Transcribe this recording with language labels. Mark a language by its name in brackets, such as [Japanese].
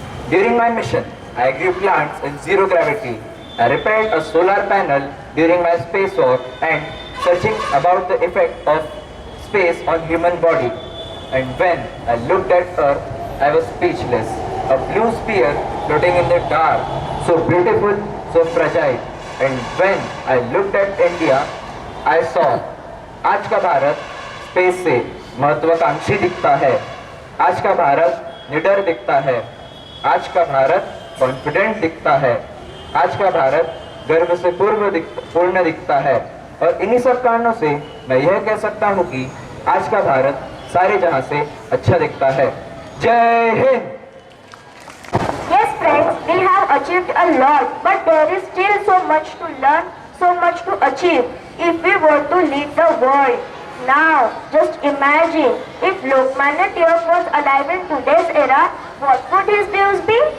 [English] During my mission, I grew plants in zero gravity. I repaired a solar panel during my spacewalk and searching about the effect of space on human body. And when I looked at Earth, I was speechless. A blue sphere floating in the dark, so beautiful, so fragile. And when I looked at India, I saw [Hindi] आज का Bharat space से महत्वाकांक्षी दिखता है, आज का भारत निडर दिखता है, आज का भारत कॉन्फिडेंट दिखता है, आज का भारत गर्व से पूर्ण दिखता है और इन्हीं सब कारणों से मैं यह कह सकता हूँ कि आज का भारत सारे जहां से अच्छा दिखता है। जय Hind. [English] Yes friends, we have achieved a lot, but there is still so much to learn, so much to achieve if we want to lead the world. Now, just imagine if Lokmanya Tilak was alive in today's era, what would his views be?